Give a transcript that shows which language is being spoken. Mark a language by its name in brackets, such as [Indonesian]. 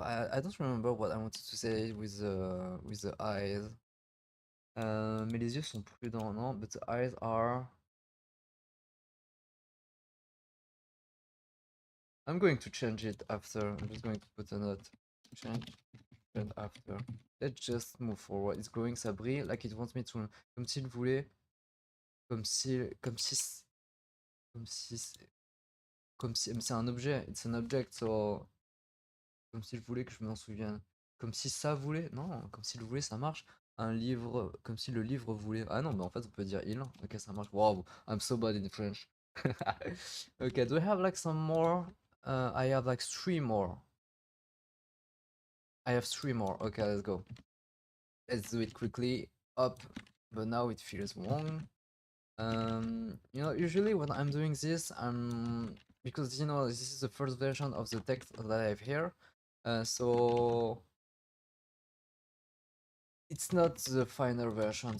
[English] I don't remember what I wanted to say with the eyes. [French] Mais les yeux sont prudents, non? [English] But the eyes are. I'm going to change it after. I'm just going to put a note. Change it after. Let's just move forward. It's growing, [French] ça brille, [English] like it wants me to. [French] Comme s'il voulait. Comme si. Comme si. Comme si. Comme si. Mais c'est un objet. [English] It's an object, so. [French] Comme s'il voulait que je m'en souvienne. Comme si ça voulait. Non, comme si le voulait, ça marche. Un livre, comme si le livre voulait. Ah non, mais en fait, on peut dire il. [English] Ok, [French] ça marche. [English] Wow, I'm so bad in French. Okay, do we have like some more? I have like three more. I have three more. Okay, let's go. Let's do it quickly. Up, but now it feels wrong. You know, usually when I'm doing this, because you know this is the first version of the text that I have here, so it's not the final version.